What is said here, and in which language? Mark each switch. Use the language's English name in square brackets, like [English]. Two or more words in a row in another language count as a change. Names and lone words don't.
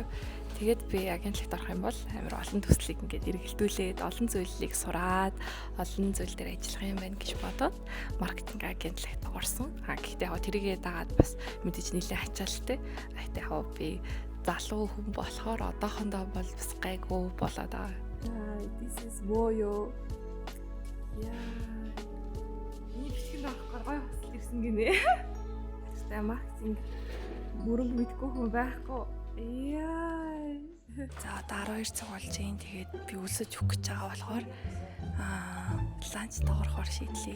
[Mongolian] Тэгээд би агентлагт орох юм бол амар олон төслийг ингээд эргэлдүүлээд олон зүйлийг сураад олон зүйл дээр ажиллах юм байна гэж бодоод маркетинг агентлагт орсон. Гэхдээ яг тэрийгээ дагаад бас мэдээж нэлээд ачаалттай. Гэхдээ яг би залуу хүн болохоор одоохондоо бол бас гайгүй болоод байгаа. [English] This is Moyo. [Mongolian] Ийм бичлэг авахгаар гоё хосол ирсэн гинэ. Тэгтээ маркетинг бүрэн мэдгүй хүн байхгүй. За одоо 12 цаг болж байна. Тэгээд би өлсөж өгөх гэж байгаа болохоор ланч доорохоор шийдлээ.